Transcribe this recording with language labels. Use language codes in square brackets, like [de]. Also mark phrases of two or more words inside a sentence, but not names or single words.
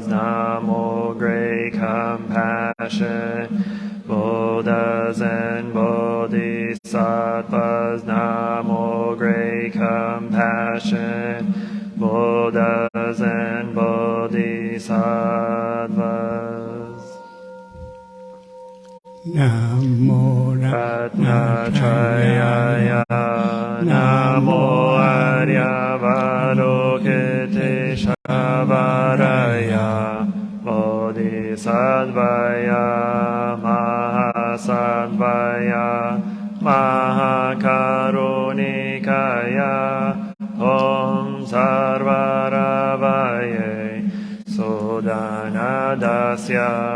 [en] Namo, great compassion Buddhas and Bodhisattvas. Namo, great compassion Buddhas and Bodhisattvas. [sa] Namo Ratnatrayaya, Namo Aryavalokitesvaraya, Bodhisattvaya, Mahasattvaya, Mahakarunikaya, Om Sarvaravaye, Sodanadasya,